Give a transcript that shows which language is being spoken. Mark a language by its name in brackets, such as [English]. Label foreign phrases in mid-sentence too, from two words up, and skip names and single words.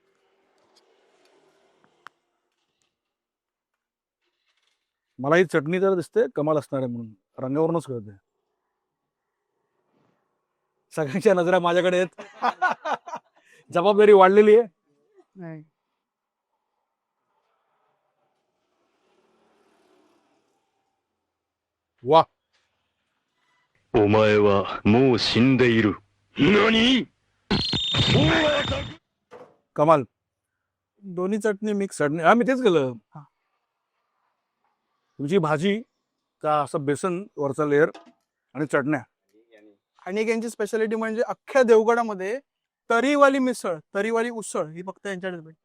[Marathi] मला ही चटणी तर दिसते कमाल असणार आहे म्हणून रंगावरूनच कळते. सगळ्यांच्या नजरा माझ्याकडे आहेत. जबाबदारी वाढलेली आहे. नाही. वा [Japanese] お前はもう死んでいる。何 [Marathi] कमाल. दोन्ही चटणी मिक्स चटणी. हा मी तेच केलं. तुमची भाजी का असं बेसन वरचा लेअर आणि चटण्या. आणि एक यांची स्पेशालिटी म्हणजे अख्ख्या देवगडामध्ये तरीवाली मिसळ, तरीवाली उसळ ही फक्त यांच्याकडेच भेटते.